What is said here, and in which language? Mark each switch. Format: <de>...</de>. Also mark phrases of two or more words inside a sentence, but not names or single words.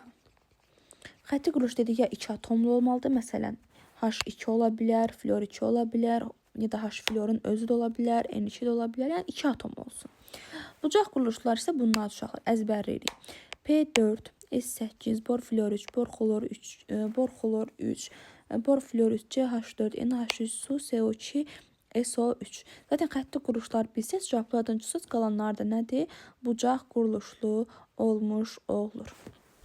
<az>Xətti quruluş dedik ya 2 atomlu olmalıdır. Məsələn, H2 ola bilər, flor 2 ola bilər, ya da H-florun özü də ola bilər, N2 də ola bilər. Yəni 2 atom olsun. Bucaq quruluşlar isə bunlar uşaqlar əzbərləyirik. P4, S8, bor flor 3, bor xlor 3, bor xlor 3, bor flor 3, CH4, NH3, su, CO2, SO3. Zaten xətti quruluşlar bilsəz, cavablardan çıxsız qalanlar da nədir? Bucaq quruluşlu olmuş olur.</az>